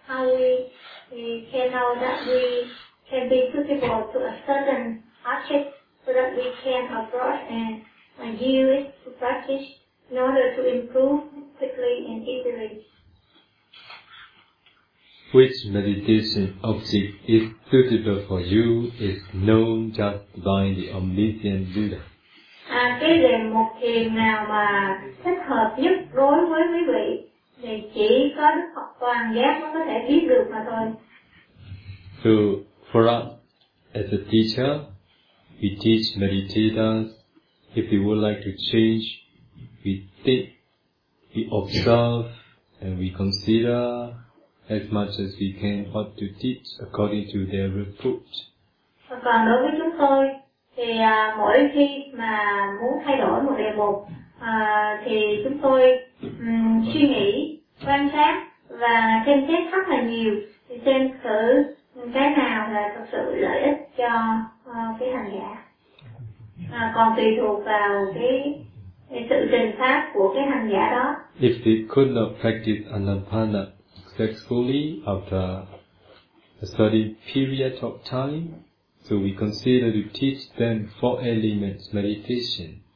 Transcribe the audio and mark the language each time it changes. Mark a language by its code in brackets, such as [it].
[en] How we can know that we can be suitable to a certain object so that we can approach and use it to practice in order to improve quickly and easily? Which meditation object is suitable for you is known just by the omniscient Buddha. [vi] Cái đề mục thiền nào mà thích hợp nhất đối với quý vị thì chỉ có Đức Phật toàn giác mới có thể biết được mà thôi. [en] So for us as a teacher, we teach meditators, if they would like to change, we take, we observe, and we consider as much as we can what to teach according to their report. [vi] Còn đối với chúng tôi, thì mỗi khi mà muốn thay đổi một đề mục, thì chúng tôi suy nghĩ, quan sát và xem xét rất là nhiều, thì xem thử cái nào là thực sự lợi ích cho cái hành giả. Còn tùy thuộc vào cái sự trình pháp của cái hành giả đó. [en] If they could not practice anapana successfully after a certain period of time, so we consider to teach them four elements meditation.